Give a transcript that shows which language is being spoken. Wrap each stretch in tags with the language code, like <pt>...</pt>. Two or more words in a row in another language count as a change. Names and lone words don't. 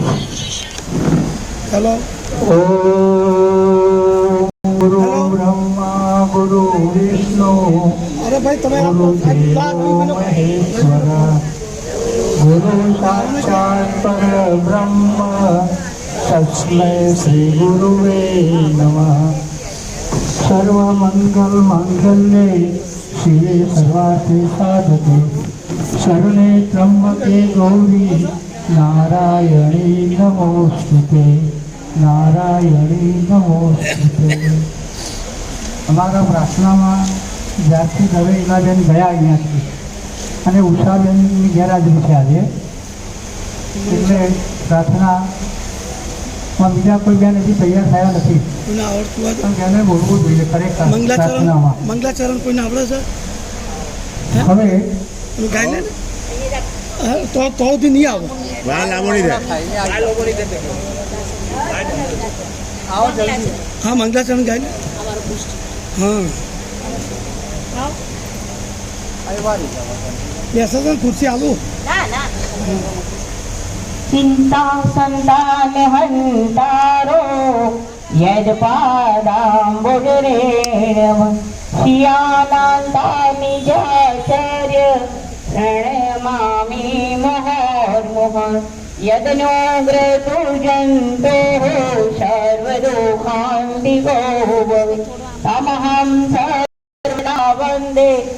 <sa>હેલો, गुरु ब्रह्मा गुरु विष्णु गुरु देवो महेश्वर गुरु साक्षात परब्रह्म तस्मै श्री गुरुवे नमः। सर्वमंगल मांगल्ये शिवे सर्वार्थे साधके शरणे त्र्यंबके गौरी नारायणी नमोस्तुते नारायणी नमोस्तुते।</sa> <gu>અમારા પ્રાર્થનામાં જ્યારથી દવે ઇલાબેન ગયા અહીંયાથી અને ઉષાબેનની ગેરહાજરી છે આજે, એટલે પ્રાર્થનામાં બીજા કોઈ બેન હજી તૈયાર થયા નથી, પણ બેને બોલવું જોઈએ ખરેખર પ્રાર્થનામાં. મંગલાચરણ કોઈને આવડે છે? હવે ગાય લે તો સુધી નહીં આવો. હા મંગલાચરણ ગાય લે. હા બેસો તો ખુરશી આવું.</gu> <sa>चिंता संतान हंतारो यदपादाम्बुजरेणम शियानान्ता निजाचर्य प्रणमामि मुहुर्मुहुः यदनुग्रतुर्जन्तोः सर्वदुःखान्तिको भवेत् तमहं सर्वदा वन्दे</sa>